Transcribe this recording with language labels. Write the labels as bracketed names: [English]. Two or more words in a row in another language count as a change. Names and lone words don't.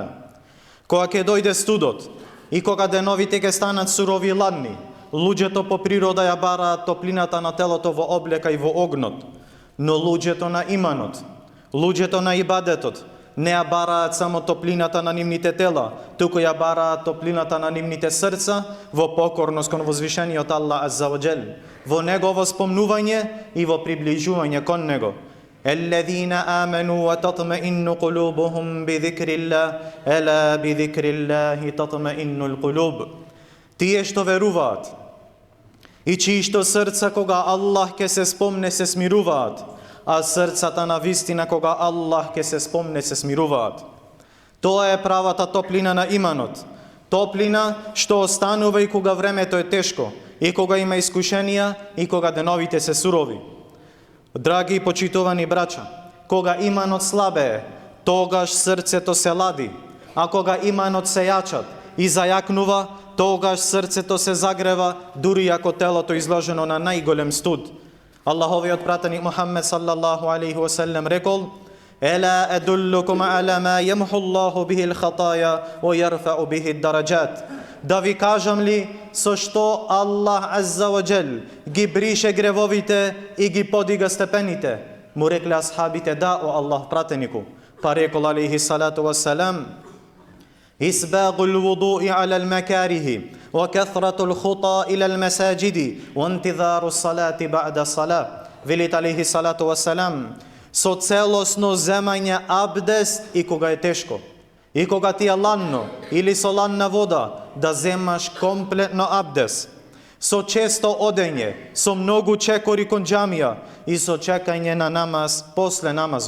[Macedonian] Кога ќе дојде студот и кога деновите ќе станат сурови и ладни, луѓето по природа ја бараат топлината на телото во облека и во огнот, но луѓето на иманот, луѓето на ибадетот, не ја бараат само топлината на нивните тела, туку ја бараат топлината на нивните срца во покорност кон возвишениот Аллах [Arabic] عز وجل, [Macedonian] во негово спомнување и во приближување кон него. [Arabic] الذين آمنوا وتطمئن قلوبهم بذكر الله ألا بذكر الله تطمئن القلوب. [Macedonian] Тие што веруваат и чиишто срца кога Аллах ќе се спомне се смируваат, а срцата на вистина кога Аллах ќе се спомне се смируваат. Тоа е правата топлина на иманот. Топлина што останува и кога времето е тешко, и кога има искушенија, и кога деновите се сурови. Драги и почитувани брача, кога иманот слабее, тогаш срцето се лади, а кога иманот се јачат и зајакнува, тогаш срцето се загрева, дури ако телото изложено на најголем студ. Аллаховиот пратеник Мухаммед [Arabic] صلى الله عليه وسلم [Macedonian] рекол: [Arabic] "ألا أدلكم على ما يمحو الله به الخطايا ويرفع به الدرجات." [Macedonian] Да ви кажам ли со што Аллах [Arabic] عز وجل [Macedonian] ги брише гревовите и ги подига степените? Му рекле асхабите: да, о Аллах пратенику. Па рекол [Arabic] عليه الصلاة والسلام: إسباغ الوضوء على المكاره وكثرة الخطى إلى المساجد وانتظار الصلاة بعد الصلاة. [Macedonian] Велит [Arabic] عليه الصلاة والسلام: [Macedonian] со целосно земање абдест и кога е тешко, и кога ти е ладно или со ладна вода, да земаш комплетно абдест, со често одење, со многу чекори кон џамија и со чекање на намаз после намазот.